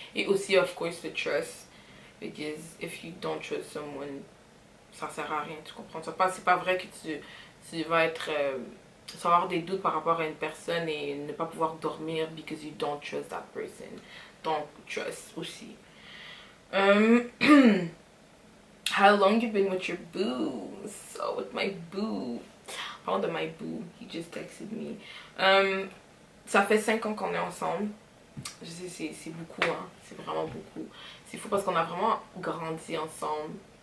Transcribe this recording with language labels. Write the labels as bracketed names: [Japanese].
[French] Et aussi, [English] of course, the trust. Because if you don't trust someone, [French] ça sert à rien, tu comprends? C'est pas vrai que tu vas être... tu vas avoir des doutes par rapport à une personne et ne pas pouvoir dormir [English] because you don't trust that person. [French] Donc, trust aussi. [English] How long you been with your boo? So with my boo. [French] Parlant de [English] my boo, he just texted me. [French] Ça fait 5 ans qu'on est ensemble. Je sais, c'est beaucoup, hein. C'est vraiment beaucoup. C'est fou parce qu'on a vraiment grandi ensemble.